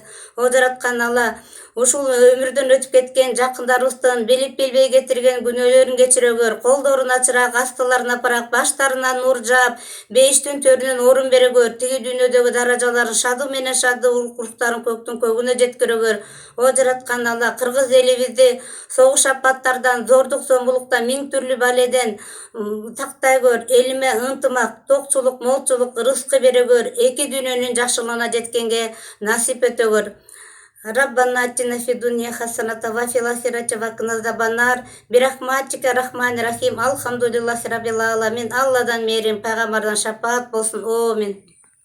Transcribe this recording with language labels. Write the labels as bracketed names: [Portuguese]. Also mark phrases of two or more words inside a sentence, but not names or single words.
[Kyrgyz] О жараткан Алла ушул өмүрдөн өтүп кеткен жакындарыбыздын билип билбей кетирген күнөөлөрүн кечирөгөр, колдорун ачырак, астыларын апарак, баштарына нур жаап, бейиштин төрүнөн орун берегөр, тиги дүйнөдөгү даражаларын шаdı менен шаdı уруктарын көктүн көгүнө жеткирөгөр. О жараткан Алла кыргыз элибизди согуш апаттардан, зордук зомбулуктан, миң түрлүү баледен тактай көр, элиме ынтымак, токчулук, молчулук, рызкы берегөр, эки дүйнөнүн жакшылыгына жеткенге насип этөгөр. [Arabic] ربنا آتنا في الدنيا حسنة وفي الآخرة وقنا عذاب النار برحمتك الرحمن الرحيم الحمد لله رب العالمين. [Kyrgyz] Алладан мерим, пайгамбардан шапаат болсун. Амин.